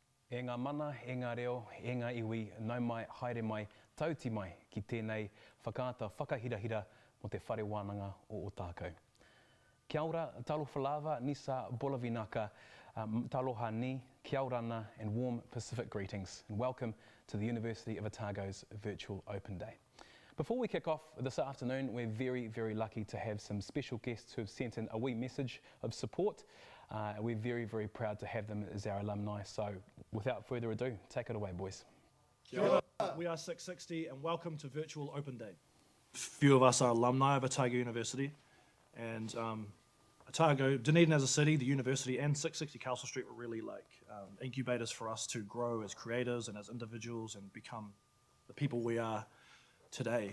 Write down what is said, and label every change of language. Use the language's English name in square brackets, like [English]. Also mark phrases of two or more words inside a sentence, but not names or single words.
[Māori] E ngā mana, e ngā reo, e ngā iwi, nau mai, haere mai, tauti mai ki tēnei whakaata whakahirahira mo te whare wānanga o Otago. Kia ora, [Samoan] talofa lava, [Fijian] nisa bolavinaka, [Niuean] taloha ni, [Rarotongan] kia orana, [English] and warm Pacific greetings, and welcome to the University of Otago's Virtual Open Day. Before we kick off this afternoon, we're very, very lucky to have some special guests who have sent in a wee message of support. We're very, very proud to have them as our alumni. So without further ado, take it away, boys. [Māori] Kia ora. [English] We are 660 and welcome to Virtual Open Day. Few of us are alumni of Otago University, and Otago, Dunedin as a city, the university and 660 Castle Street were really like incubators for us to grow as creators and as individuals and become the people we are today.